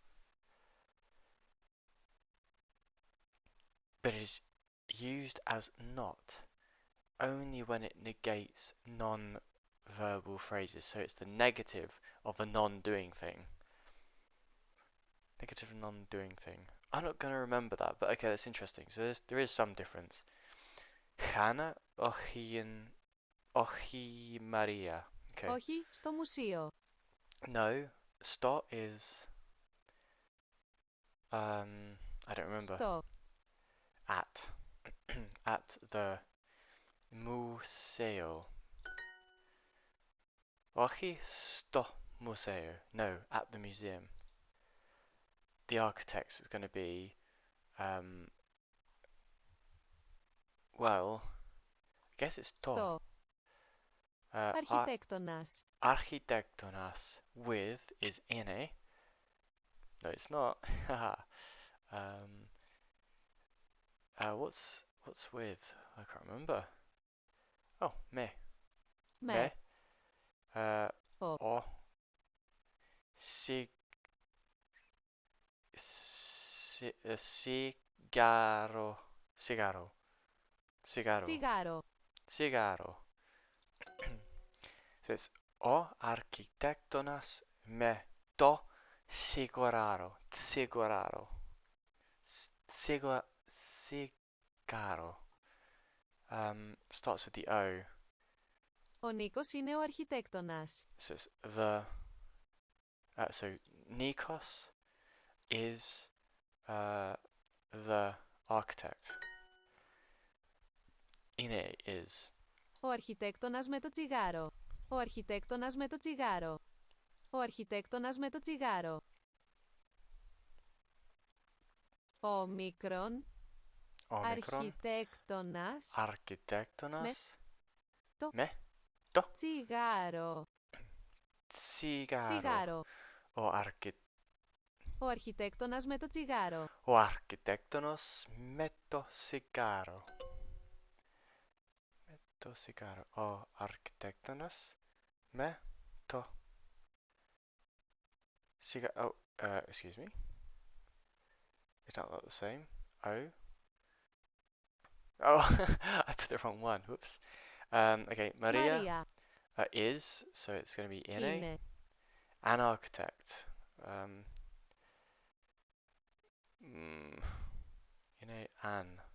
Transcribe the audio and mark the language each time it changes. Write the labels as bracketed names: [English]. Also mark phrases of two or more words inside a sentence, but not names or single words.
[English] But it is used as not only when it negates non-verbal phrases. So it's the negative of a non-doing thing. Negative non-doing thing. I'm not going to remember that, but okay, that's interesting. So there is some difference. [Greek] Hannah Ochi Maria. [English] Okay. [Greek] Όχι στο μουσείο. [English] No. Sto is I don't remember. [Greek] Στο. [English] At. At the museo. [Greek] Όχι στο museo. [English] No, at the museum. The architect is going to be well, I guess it's to. [Greek] Το. Αρχιτέκτονας. [English] Architectonas with is ine. No, it's not. What's with? I can't remember. Oh, me. [Greek] Με. Ο. Ο. Τσιγάρο. Τσιγάρο. Τσιγάρο. Τσιγάρο. Cigaro. [English] So it's [Greek] ο αρχιτέκτονας με το τσιγάρο. Siguraro. Cigaro. [English] Starts with the O. [Greek] Ο Νίκος είναι ο αρχιτέκτονας. [English] So it's so Nikos is the architect. Ine is. [Greek] Ο αρχιτέκτονας με το τσιγάρο. Ο αρχιτέκτονας με το τσιγάρο. Ο αρχιτέκτονας με το τσιγάρο. Ο μικρόν αρχιτέκτονας με το τσιγάρο. Τσιγάρο. Ο αρχιτέκτονας με το τσιγάρο. Ο αρχιτέκτονας με το τσιγάρο. Το τσιγάρο. Ο αρχιτέκτονας με το τσιγάρο. [English] Oh, excuse me. It's not the same. Oh, I put the wrong one. Whoops. Okay, Maria is, so it's going to be [Greek] Είναι. [English] an architect. An.